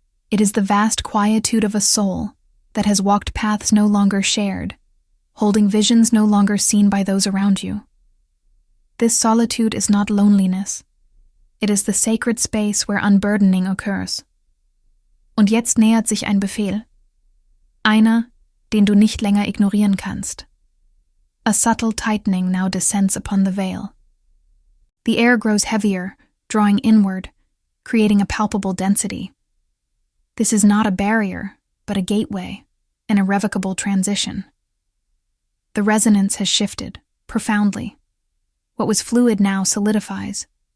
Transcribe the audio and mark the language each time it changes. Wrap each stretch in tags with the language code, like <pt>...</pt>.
<en>It is the vast quietude of a soul that has walked paths no longer shared, holding visions no longer seen by those around you. This solitude is not loneliness. It is the sacred space where unburdening occurs.</en> <de>Und jetzt nähert sich ein Befehl. Einer, den du nicht länger ignorieren kannst.</de> <en>A subtle tightening now descends upon the veil. The air grows heavier, drawing inward, creating a palpable density. This is not a barrier, but a gateway, an irrevocable transition. The resonance has shifted, profoundly. What was fluid now solidifies.</en>